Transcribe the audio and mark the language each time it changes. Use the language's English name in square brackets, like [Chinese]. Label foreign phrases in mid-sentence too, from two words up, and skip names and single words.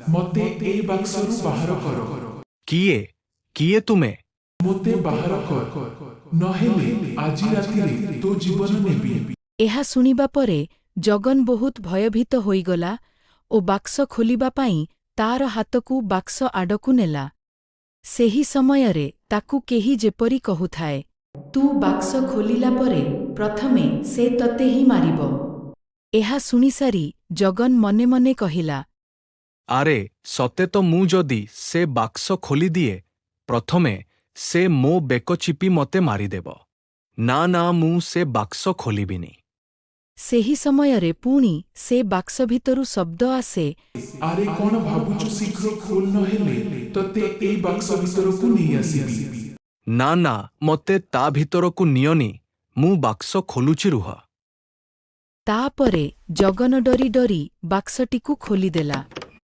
[Odia] ମତେ ଏ ବାକ୍ସରୁ ବାହାର କର। କିଏ କିଏ ତୁମେ ମତେ ବାହାର କର ନହେଲେ ଆଜି ରାତିରେ ତୋ ଜୀବନ ନେବି। ଏହା ଶୁଣିବା ପରେ ଜଗନ ବହୁତ ଭୟଭୀତ ହୋଇଗଲା ଓ ବାକ୍ସ ଖୋଲିବା ପାଇଁ ତାର ହାତକୁ ବାକ୍ସ ଆଡ଼କୁ ନେଲା। ସେହି ସମୟରେ ତାକୁ କେହି ଯେପରି କହୁଥାଏ, ତୁ ବାକ୍ସ ଖୋଲିଲା ପରେ ପ୍ରଥମେ ସେ ତତେ ହିଁ ମାରିବ। ଏହା ଶୁଣିସାରି ଜଗନ ମନେ ମନେ କହିଲା, ଆରେ ସତେ ତ ମୁଁ ଯଦି ସେ ବାକ୍ସ ଖୋଲିଦିଏ ପ୍ରଥମେ ସେ ମୋ ବେକ ଚିପି ମତେ ମାରିଦେବ। ନା ନା ମୁଁ ସେ ବାକ୍ସ ଖୋଲିବିନି। ସେହି ସମୟରେ ପୁଣି ସେ ବାକ୍ସ ଭିତରୁ ଶବ୍ଦ ଆସେ, ଆରେ କଣ ଭାବୁଚୁ ଶୀଘ୍ର ଖୋଲ ନହେଲେ ତତେ ଏ ବାକ୍ସ ଭିତରକୁ ନେଇ ଆସିବି। ନା ନା ମତେ ତା ଭିତରକୁ ନିଅନି ମୁଁ ବାକ୍ସ ଖୋଲୁଛି ରୁହ। ତାପରେ ଜଗନ ଡରି ଡରି ବାକ୍ସଟିକୁ ଖୋଲିଦେଲା।